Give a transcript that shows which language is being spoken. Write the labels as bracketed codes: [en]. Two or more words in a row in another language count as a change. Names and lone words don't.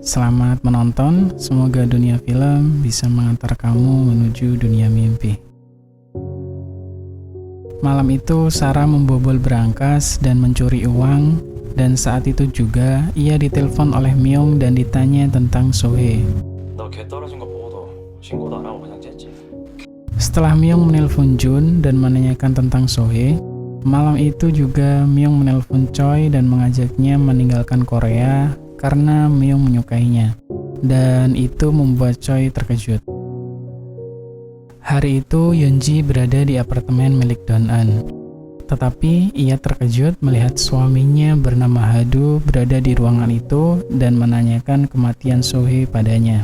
[id] Selamat menonton, semoga dunia film bisa mengantar kamu menuju dunia mimpi. Malam itu Sarah membobol berangkas dan mencuri uang, dan saat itu juga ia ditelepon oleh Myung dan ditanya tentang Sohee. [ko] 너 개 떨어진 거 보고도 신고도 안 하고 그냥 쨌지. [id] Setelah Myung menelpon Jun dan menanyakan tentang Sohee, malam itu juga Myung menelpon Choi dan mengajaknya meninggalkan Korea karena Myung menyukainya, dan itu membuat Choi terkejut. Hari itu Yeonji berada di apartemen milik Don-eun, tetapi ia terkejut melihat suaminya bernama Hadu berada di ruangan itu dan menanyakan kematian Sohee padanya.